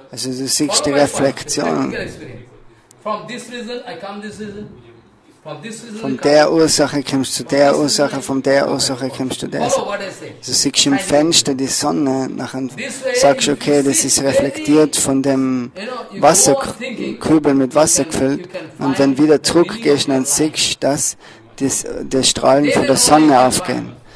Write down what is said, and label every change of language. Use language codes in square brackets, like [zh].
[de] Also du siehst die Reflexion. [en] From this reason I come this reason. [de] Von der Ursache kommst du zu der Ursache, von der Ursache kommst du der. Also siehst du im Fenster die Sonne, nachher sagst du, okay, das ist reflektiert von dem Wasserkübel mit Wasser gefüllt. Und wenn du wieder zurückgehst, dann siehst du, dass die Strahlen von der Sonne aufgehen.